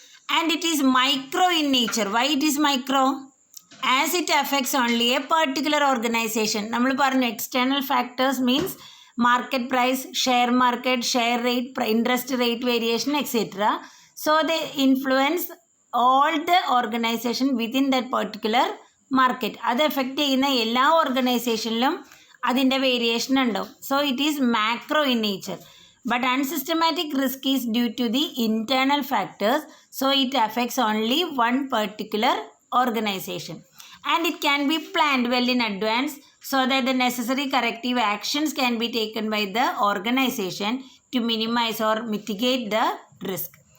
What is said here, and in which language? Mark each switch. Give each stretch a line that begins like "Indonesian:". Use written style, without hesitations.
English: And it is micro in nature. Why it is micro? As it affects only a particular organization.
Malayalam: നമ്മൾ പറഞ്ഞു
English: external factors means market price, share market, share rate, interest rate variation, etc. So they influence all the organization within that particular market.
Malayalam: അത് affect ചെയ്യുന്ന എല്ലാ ഓർഗനൈസേഷനിലും അതിൻ്റെ variation ഉണ്ടാവും.
English: So it is macro in nature. But unsystematic risk is due to the internal factors. So it affects only one particular organization. And it can be planned well in advance so that the necessary corrective actions can be taken by the organization to minimize or mitigate the risk.